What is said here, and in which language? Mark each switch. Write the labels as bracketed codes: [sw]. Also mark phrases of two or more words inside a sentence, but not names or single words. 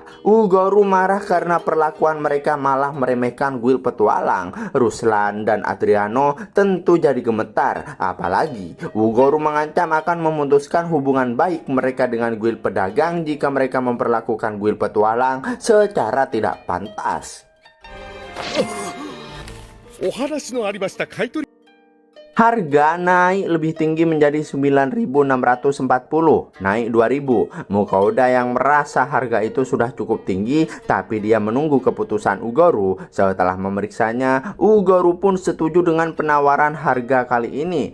[id] Ugoru marah karena perlakuan mereka malah meremehkan guild petualang. Ruslan dan Adriano tentu jadi gemetar, apalagi Ugoru mengancam akan memutuskan hubungan baik mereka dengan guild pedagang jika mereka memperlakukan guild petualang secara tidak pantas. [ja] お話のありました買取 [id] Harga naik lebih tinggi menjadi 9.640, naik 2.000. Mukauda yang merasa harga itu sudah cukup tinggi, tapi dia menunggu keputusan Ugoru. Setelah memeriksanya, Ugoru pun setuju dengan penawaran harga kali ini.